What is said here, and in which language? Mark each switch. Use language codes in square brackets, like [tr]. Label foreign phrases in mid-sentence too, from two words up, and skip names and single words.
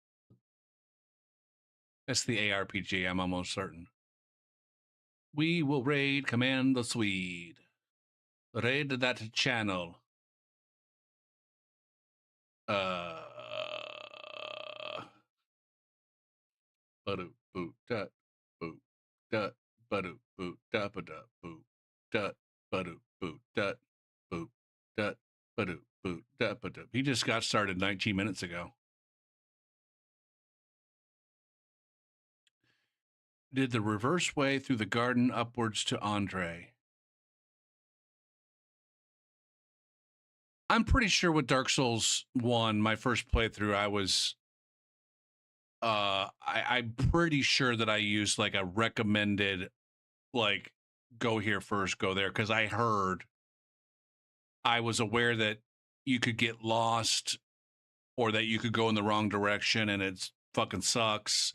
[en] That's the ARPG, I'm almost certain. We will raid Command the Swede. Raid that channel. Boop, boop, dut, boop, dut, ba-doop, boop, da ba-da, boop, dut, ba-doop, boop, dut, boop, dut, ba-doop, boop, dut, ba-doop. He just got started 19 minutes ago. Did the reverse way through the garden upwards to Andre. I'm pretty sure with Dark Souls 1, my first playthrough, I was I'm pretty sure that I used like a recommended, like, go here first, go there, because I was aware that you could get lost or that you could go in the wrong direction and it's fucking sucks.